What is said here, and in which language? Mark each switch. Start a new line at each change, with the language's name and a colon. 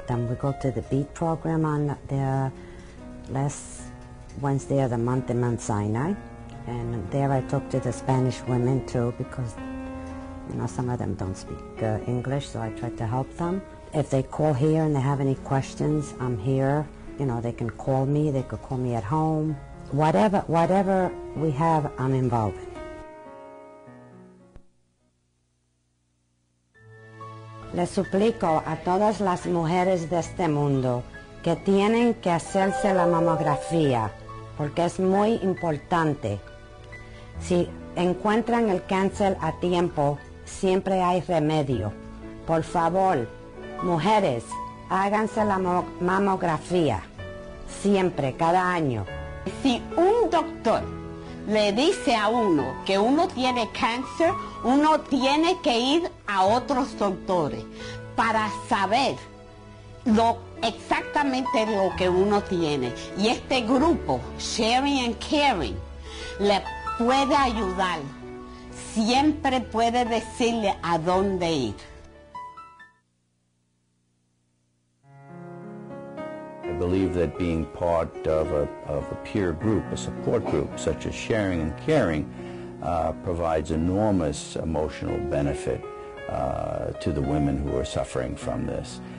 English: Then we go to the BEAT program on the last Wednesday of the month in Mount Sinai, and there I talk to the Spanish women too, because some of them don't speak English, so I try to help them. If they call here and they have any questions, I'm here. They can call me, they could call me at home. Whatever we have, I'm involved in.
Spanish: Les suplico a todas las mujeres de este mundo que tienen que hacerse la mamografía, porque es muy importante. Si encuentran el cáncer a tiempo, siempre hay remedio. Por favor, mujeres, háganse la mamografía, siempre, cada año. Si un doctor le dice a uno que uno tiene cáncer, uno tiene que ir a otros doctores para saber exactamente lo que uno tiene. Y este grupo, Sharing and Caring, le puede ayudar. Siempre puede decirle a dónde ir.
English: I believe that being part of a peer group, a support group, such as Sharing and Caring, provides enormous emotional benefit to the women who are suffering from this.